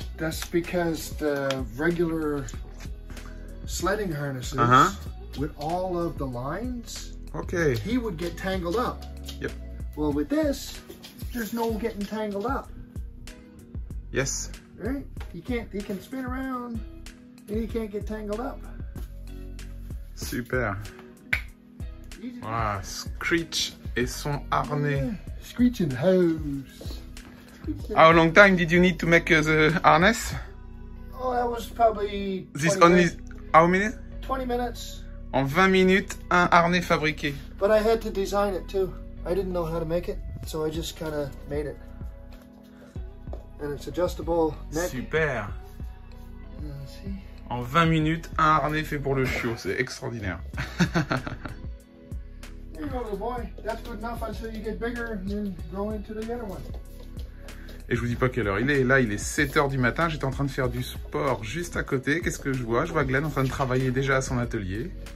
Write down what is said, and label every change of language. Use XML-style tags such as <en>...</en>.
<en>That's because the regular sledding harnesses with all of the lines. Okay. He would get tangled up. Yep. Well, with this, there's no getting tangled up. Yes. Right? He can spin around and he can't get tangled up. Super.</en> <fr>Wow, Screech et son harnais.</fr> <en>Yeah. Screech and hose. How long time did you need to make the harness? Oh, that was probably This only minutes. How many? 20 minutes.</en> <fr>En 20 minutes, un harnais fabriqué.</fr> <en>But I had to design it too. I didn't know how to make it, so I just kind of made it. And it's adjustable neck. Super. See?</en> <fr>En 20 minutes, un harnais fait pour le chiot, c'est extraordinaire.</fr> <en>There you go, little boy. That's good enough until you get bigger and then grow into the other one.</en> <fr>Et je vous dis pas quelle heure il est. Là, il est 7 h du matin. J'étais en train de faire du sport juste à côté. Qu'est-ce que je vois? Je vois Glenn en train de travailler déjà à son atelier.</fr>